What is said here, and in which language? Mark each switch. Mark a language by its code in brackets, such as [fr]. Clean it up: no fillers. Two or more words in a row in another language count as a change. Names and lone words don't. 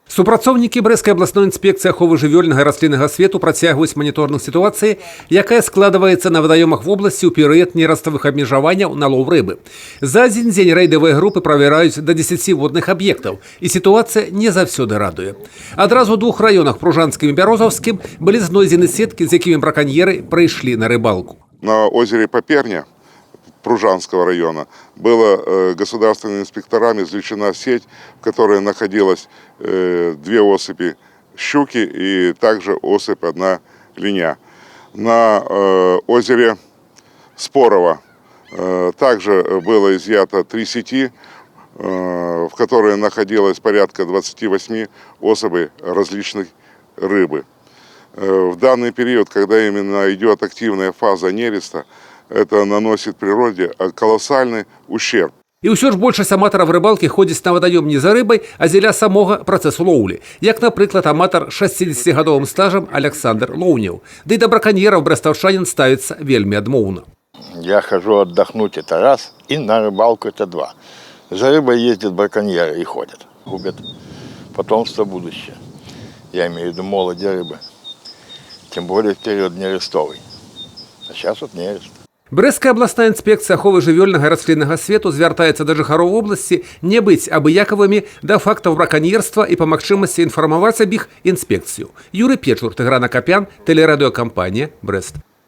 [be] Супрацоўнікі брэсцкай абласной інспекцыі аховы жывёльнага і расліннага свету працягваюць маніторынг сітуацыі, якая складваецца на вадаёмах вобласці ў перыяд нераставых абмежаванняў на лоў рыбы. За адзін дзень рэйдавыя групы правяраюць да 10 водных аб'ектаў, і сітуацыя не заўсёды радуе. Адразу ў двух раёнах, Пружанскім і Бярозаўскім, былі знойдзены сеткі, з якімі браканьеры прыйшлі на рыбалку. [ru] На озере Поперня Пружанского района была государственными инспекторами извлечена сеть, в которой находилось 2 особи щуки и также особь 1 линя. На озере Спорово также было изъято 3 сети, в которой находилось порядка 28 особей различных рыбы. В данный период, когда именно идет активная фаза нереста, это наносит природе колоссальный ущерб. [be] І ўсё ж большасць аматараў рыбалкі ходзіць на вадаём не за рыбай, а дзеля самога працэсу лоўлі. Як, напрыклад, аматар 60-гадовым стажам Александр Лоўнеў. Ды і да браканьераў брэстаўчанін ставіцца вельмі адмоўна. [ru] Я хожу отдохнуть, это раз, и на рыбалку это 2. За рыбой ездят браконьеры и ходят, губят потомство будущее. Я имею в виду молоди рыбы, тем более в период нерестовый. А сейчас вот нерест. [be] Брэсцкая абласная інспекцыя аховы жывёльнага і расліннага свету звяртаецца да жыхароў вобласці не быць абыякавымі да фактаў браканьерства і па магчымасці інфармаваць аб іх інспекцыю. Юрый Печур, Тыгран Акапян, тэлерадыёкампанія «Брэст».